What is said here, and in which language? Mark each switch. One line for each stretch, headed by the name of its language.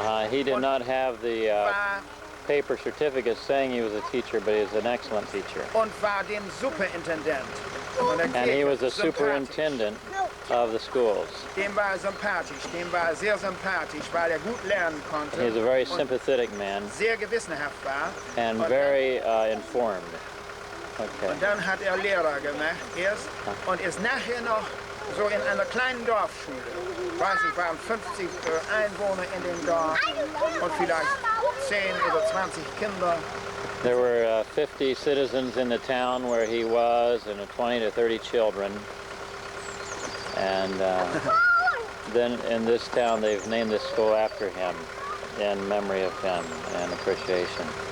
English: He did not have the paper certificate saying he was a teacher, but he was an excellent teacher.
German: Und war dem Superintendent.
English: And he was a superintendent of the schools.
German: Dem war sympathisch, dem war sehr sympathisch, weil er gut lernen konnte.
English: He's a very sympathetic man.
German: Sehr gewissenhaft war.
English: And very informed. Okay.
German: Und dann hat er Lehrer gemacht erst und ist nachher noch so in einer kleinen Dorfschule. Ich weiß nicht, waren 50 Einwohner in dem Dorf und vielleicht 10 oder 20 Kinder.
English: There were 50 citizens in the town where he was, and 20 to 30 children. And then in this town, they've named this school after him, in memory of him and appreciation.